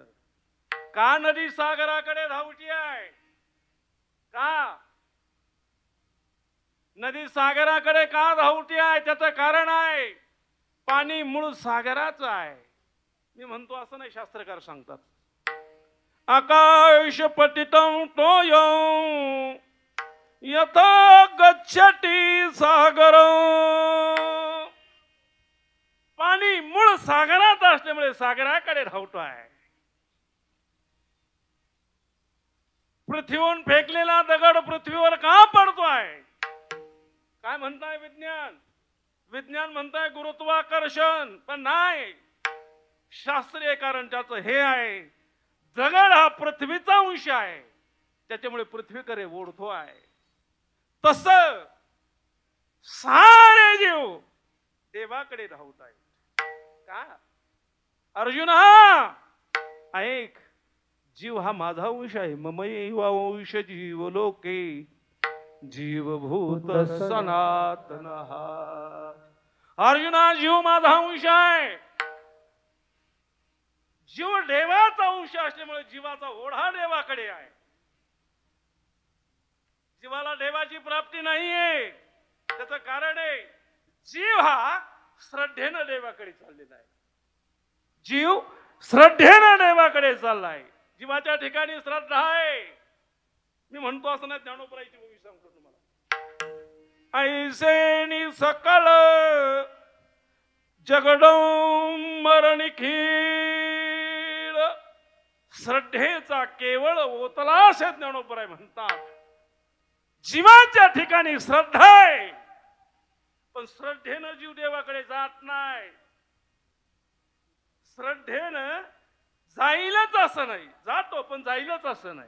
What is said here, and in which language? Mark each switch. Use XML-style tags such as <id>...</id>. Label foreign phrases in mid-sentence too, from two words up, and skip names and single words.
<mr>का नदी सागराकडे धावती आहे? का नदी सागराकडे का धावती आहे? त्याचं कारण आहे पाणी मूळ सागराचं आहे. मी म्हणतो असं नाही, शास्त्रकार सांगतात.</mr> <sa>आकाश पतितं तोयं यथा गच्छति सागर.</sa> <mr>पाणी मूळ सागरात असल्यामुळे सागराकडे धावतो आहे. पृथ्वीवरून फेकलेला दगड पृथ्वीवर का पडतोय? काय म्हणताय विज्ञान? विज्ञान म्हणताय गुरुत्वाकर्षण, पण नाही. शास्त्रीय कारण त्याचं हे आहे, दगड हा पृथ्वीचा अंश आहे, त्याच्यामुळे पृथ्वीकडे ओढतो आहे. तस सारे जीव देवाकडे धावत आहेत. का अर्जुना ऐक, जीव हा माझा अंश आहे.</mr> <sa>ममैव अंश जीव लोके जीवभूत सनातन.</sa> <mr>अर्जुना जीव माझा अंश आहे. जीव देवाचा अंश असल्यामुळे जीवाचा ओढा देवाकडे आहे. जीवाला देवाची प्राप्ती नाहीये. त्याचं कारण आहे जीव हा श्रद्धेनं देवाकडे चाललेला आहे. जीव श्रद्धेनं देवाकडे चाललाय. जीवाच्या ठिकाणी श्रद्धा आहे. मी म्हणतो असं नाही, ज्ञानोबराईची गोष्ट सांगतो तुम्हाला. ऐसे सकल जगडं निखिल. श्रद्धेचा केवळ ओतलास ज्ञानोबराय म्हणतात. जीवाच्या ठिकाणी श्रद्धा आहे, पण श्रद्धेनं जीव देवाकडे जात नाही. श्रद्धेनं जाईलच असं नाही, जातो पण जाईलच असं नाही.</mr>